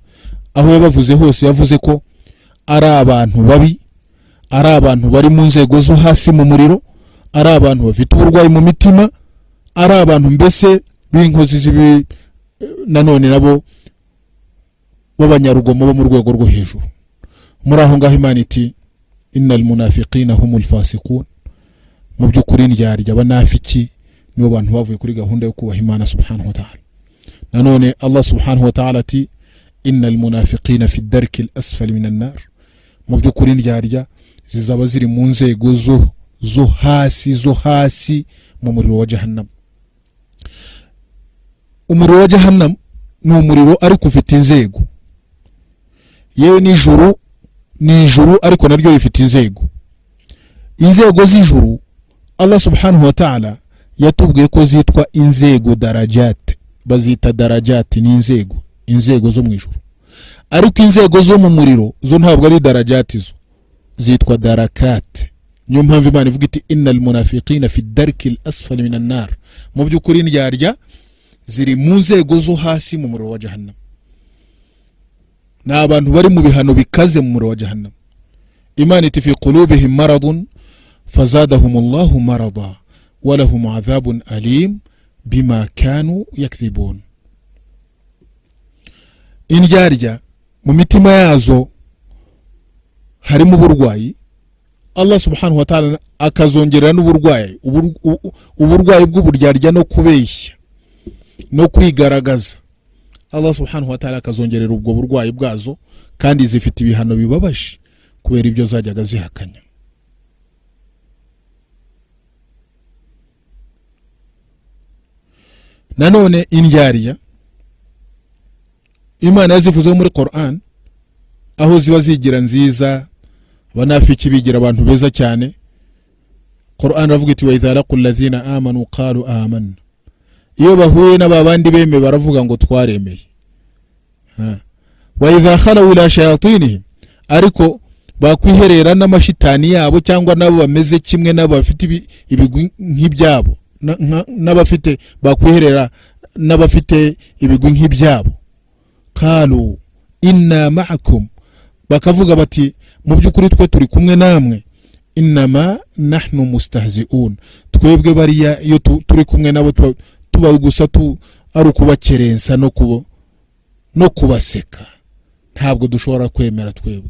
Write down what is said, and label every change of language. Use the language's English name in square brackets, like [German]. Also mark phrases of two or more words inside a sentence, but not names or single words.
[Kinyarwanda] Aho yabavuze hose yavuze ko ari abantu babi, ari abantu bari mu nzego zo hasi mu muriro, ari abantu bafite uburwayi mu mitima, ari abantu mbese b'inkozi z'ibibi, nanone nabo b'abanyarugomo bo mu rwego rwo hejuru. Muri aho ngaho Imana iti [Arabic] إن المنافقين هم الفاسقون, [Kinyarwanda] mu by'ukuri indyarya abanafiki nibo bantu bavuye kuri gahunda yo kubaha Imana [Arabic] subhanahu wa ta'ala. Nanone الله سبحانه وتعالى ati إن المنافقين في الدرك الأسفل من النار, [Kinyarwanda] mu by'ukuri indyarya zizaba ziri mu nzego zo hasi mu muriro wa Jahannam. Umuriro wa Jahannam ni umuriro ariko ufite inzego, yewe n'ijuru ariko naryo rifite inzego. Inzego z'ijuru Allah [Arabic] subhanahu wa ta'ala [Kinyarwanda] yatubwiye ko zitwa inzego darajat, bazita darajat, ni inzego zo mu ijuru. Ariko inzego zo mu muriro zo ntabwo ari darajat, zo zitwa darakat. Niyo mpamvu Imana ivuga iti [Arabic] إن المنافقين في الدرك الأسفل من النار, [Kinyarwanda] mu by'ukuri indyarya ziri mu nzego zo hasi mu muriro wa Jahannam. Ni abantu bari mu bihano bikaze mu muriro wa Jahannam. Imana iti [Arabic] في قلوبهم مرض فزادهم الله مرضا ولهم عذاب أليم بما كانوا يكذبون. [Kinyarwanda] Indyarya mu mitima yazo harimo uburwayi, Allah [Arabic] subhanahu wa ta'ala [Kinyarwanda] akazongerera n'uburwayi, uburwayi bw'uburyarya no kubeshya no kwigaragaza. Allah [Arabic] subhanahu wa ta'ala [Kinyarwanda] akazongerera ubwo burwayi bwazo, kandi zifite ibihano bibabaje kubera ibyo zajyaga zihakanya. Nanone indyarya Imana yazivuze muri Qur'an, aho ziba zigira nziza, abanafiki bigira abantu beza cyane. Qur'an ravuga iti [Arabic] وإذا لقوا الذين آمنوا قالوا آمنا, [Kinyarwanda] iyo bahuye n'abandi beme baravuga ngo twaremeye. [Arabic] وإذا خلوا إلى شياطينهم, [Kinyarwanda] ariko bakwiherera n'amashitani yabo cyangwa nabo bameze kimwe n'abafite ibigwi nk'ibyabo, n'abafite bakwiherera n'abafite ibigwi nk'ibyabo. [Arabic] قالوا إنا معكم, [Kinyarwanda] bakavuga bati mu by'ukuri twe turi kumwe namwe. [Arabic] إنما نحن مستهزئون, [Kinyarwanda] twebwe bariya iyo turi kumwe nabo tuba gusa ari ukubakerensa no kubaseka, ntabwo dushobora kwemera twebwe.